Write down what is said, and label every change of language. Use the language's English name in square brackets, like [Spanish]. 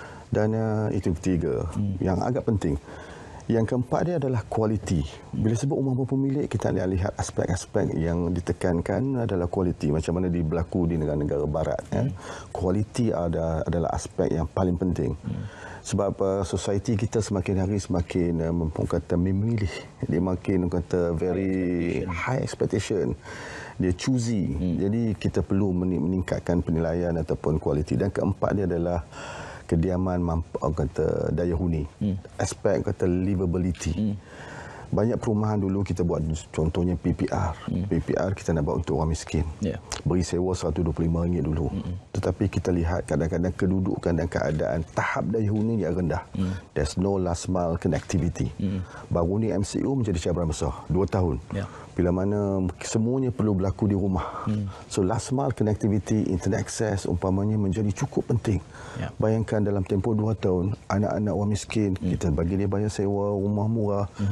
[Malay] Dan itu ketiga yang agak penting. Yang keempat dia adalah kualiti. Bila sebut rumah berpemilik, kita lihat aspek-aspek yang ditekankan adalah kualiti. Macam mana berlaku di negara-negara barat. Kualiti adalah aspek yang paling penting. Sebab society kita semakin hari semakin kata memilih. Dia makin kata [English] very high expectation. [Malay] Dia choosy. Jadi kita perlu meningkatkan penilaian ataupun kualiti. Dan keempat dia adalah kediaman kata daya huni, aspek kata livability. Banyak perumahan dulu kita buat, contohnya PPR. PPR kita nak buat untuk orang miskin. Beri sewa RM125 dulu. Tetapi kita lihat kadang-kadang kedudukan dan keadaan tahap daya huni yang rendah. [English] There's no last mile connectivity. [Malay] Baru ni MCU menjadi cabaran besar. 2 tahun. Bila mana semuanya perlu berlaku di rumah. [English] So last mile connectivity, internet access [Malay] umpamanya menjadi cukup penting. Bayangkan dalam tempoh 2 tahun, anak-anak orang miskin, kita bagi dia bayar sewa rumah murah.